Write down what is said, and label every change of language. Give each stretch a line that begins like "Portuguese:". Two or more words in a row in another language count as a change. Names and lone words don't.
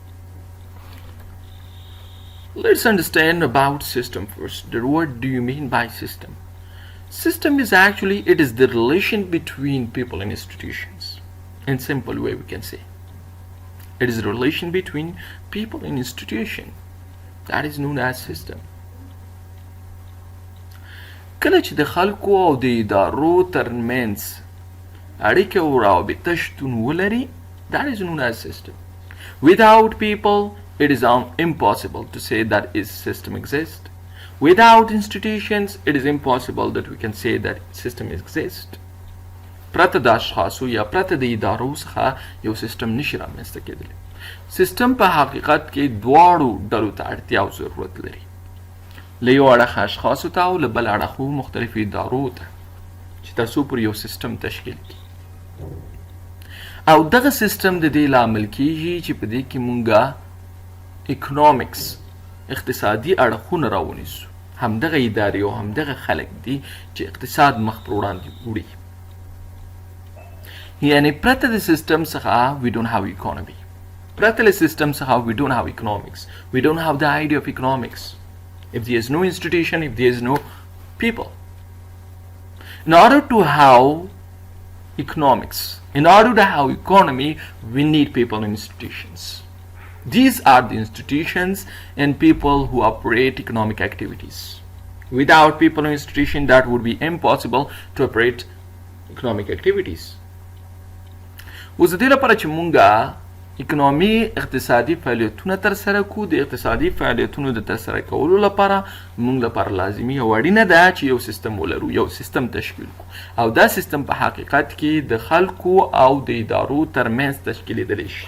English: Let's understand about system first. What do you mean by system? System is actually, it is the relation between people and institutions. In simple way we can say. It is the relation between people and institution. That is known as system.
Pashto: کله چې د خلکو او د ادارو ترمنځ اړیکه او رابطه شتون ولري,
English: that is known as system. Without people, it is impossible to say that a system exists. Without institutions, it is impossible that we can say that system exists.
Pashto: پرته د اشخاصو یا پرته د ادارو څخه یو سیستم نشي رامنځته کېدلی. سیستم په حقیقت کې دواړو ډلو ته اړتیا او ضرورت لري. له یو اړخه اشخاصو ته او له بل اړخو مختلفو ادارو ته چې تر څو پورې یو سیستم تشکیل کړي. او دغه سیستم د دې لامل کېږي چې په دې کې مونږه اکنامکس اقتصادي اړخونه راونیسو. همدغه ادارې او همدغه خلک دي چې اقتصاد مخ پر وړاندې وړي. یعنی پرته د سیستم څخه
English: we don't have economy.
Pashto: پرته له سیستم څخه
English: we don't have economics. We don't have the idea of economics. If there is no institution, if there is no people. In order to have economics, in order to have economy, we need people and institutions. These are the institutions and people who operate economic activities. Without people and institution, that would be impossible to operate economic activities.
Pashto: اوس د دې لپاره چې مونږه اکنامي اقتصادي فعالیتونه ترسره کړو, د اقتصادي فعالیتونو د ترسره کولو لپاره مونږ لپاره لازمي او اړینه ده چې یو سیستم ولرو, یو سیستم تشکیل کړو. او دا سیستم په حقیقت کې د خلکو او د ادارو ترمنځ تشکیلېدلی شي.